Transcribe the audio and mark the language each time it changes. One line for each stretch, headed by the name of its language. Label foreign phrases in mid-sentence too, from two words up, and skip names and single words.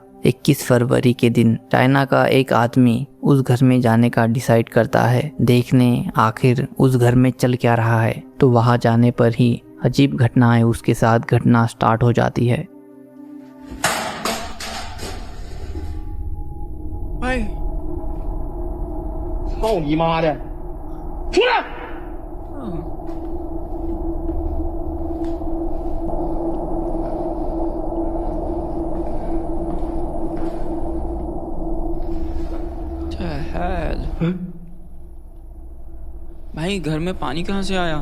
Hindi: 21 फरवरी के दिन चाइना का एक आदमी उस घर में जाने का डिसाइड करता है, देखने आखिर उस घर में चल क्या रहा है। तो वहां जाने पर ही अजीब घटनाएं उसके साथ घटना स्टार्ट हो जाती है। भाई
Chinese: 操你妈的！出来！
Hindi: भाई घर में पानी कहाँ से आया?